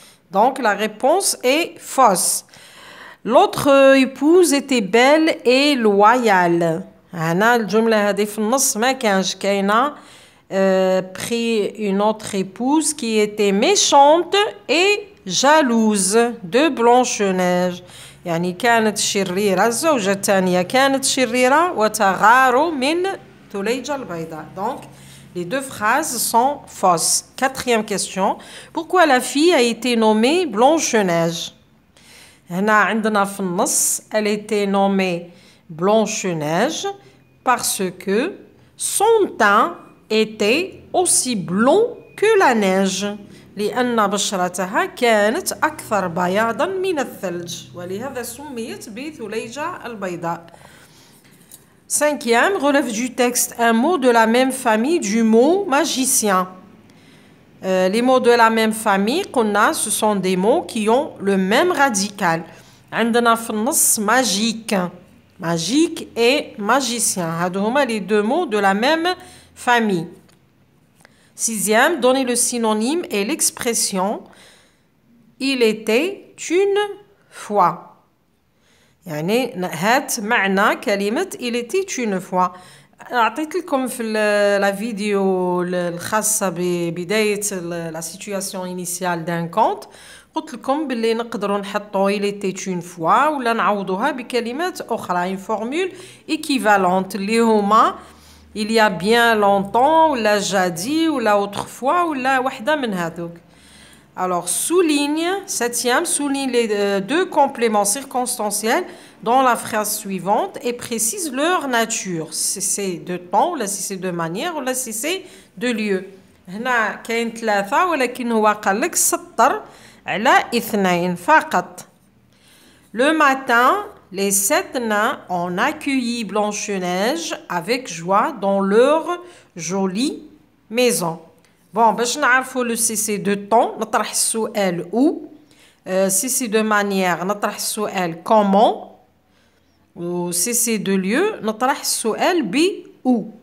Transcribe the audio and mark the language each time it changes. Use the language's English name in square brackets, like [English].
[French] Donc la réponse est fausse. L'autre épouse était belle et loyale. [Arabic] هنا الجملة هذه في النص ما كانش كاينة. [French] Prit une autre épouse qui était méchante et jalouse de Blanche-Neige. [Arabic] يعني كانت شريرة. الزوجة الثانية كانت شريرة وتغاروا من ثليجة البيضاء. [French] Donc, les deux phrases sont fausses. Quatrième question. Pourquoi la fille a été nommée Blanche-Neige? [Arabic] هنا عندنا في النص [French] elle était nommée Blanche-Neige parce que son teint était aussi blond que la neige. [Arabic] لأن بشرتها كانت أكثر بياضا من الثلج ولهذا سميت بثليجة البيضاء. [French] Cinquième, relève du texte un mot de la même famille du mot magicien. Les mots de la même famille, [Arabic] قلنا, [French] ce sont des mots qui ont le même radical. [Arabic] عندنا في النص magique. [French] Magique et magicien. [Arabic] هادو هما [French] les deux mots de la même famille. Sixième, donner le synonyme et l'expression il était une fois. [Arabic] يعني هات معنى كلمة [French] il était une fois. [Arabic] أعطيت لكم في [French] la vidéo [Arabic] الخاصة ببداية [French] la situation initiale d'un conte. [Arabic] قلت لكم باللي نقدروا نحطوا [French] il était une fois [Arabic] ولا نعوضوها بكلمات أخرى. [French] Une formule équivalente [Arabic] اللي هما [French] il y a bien longtemps, ou la jadis, ou la autrefois, ou la [Arabic] wahda min hadouk. [French] Alors, souligne, septième, souligne les deux compléments circonstanciels dans la phrase suivante et précise leur nature. Si c'est de temps, ou là si c'est de manière, ou là si c'est de lieu. [Arabic] هنا كاين 3 ولكن هو قال لك سطر على 2 فقط. [French] Le matin, les 7 nains ont accueilli Blanche-Neige avec joie dans leur jolie maison. Bon, [Arabic] باش نعرفوا [French] le si c'est de temps [Arabic] نطرح السؤال [French] où. Si c'est de manière [Arabic] نطرح السؤال [French] comment. Ou si c'est de lieu [Arabic] نطرح السؤال ب [French] où.